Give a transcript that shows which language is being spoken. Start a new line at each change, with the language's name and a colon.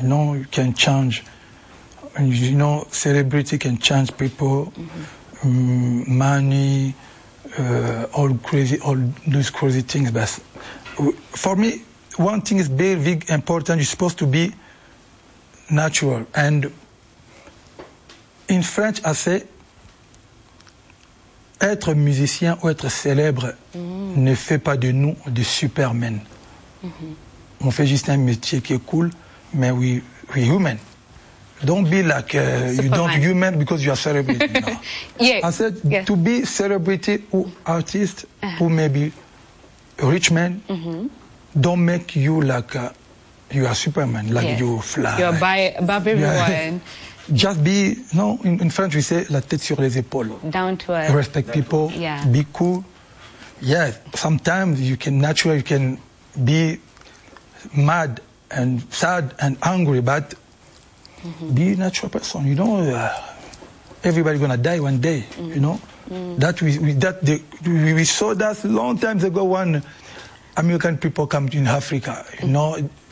English: know, you can change, and you know, celebrity can change people, money, all crazy, all those crazy things. But for me, one thing is very big, important. You're supposed to be natural. And in French, I say,
French: être musicien ou être célèbre ne fait pas de nous des supermen. On fait juste un métier qui est cool, mais
English: we human. Don't be like you don't mal. Human because you are celebrity. No. Yeah. I said to be celebrity ou artist ou maybe rich man, don't make you like you are superman, like you fly. You're by above everyone. Yeah. Just be, no, in French we say
French: la tête sur les épaules.
English: Down to earth. Respect people. Yeah. Be cool. Yeah, sometimes you can naturally, you can be mad and sad and angry, but be a natural person. You know, everybody's going to die one day, you know. That we saw that long times ago when American people come in Africa, you know.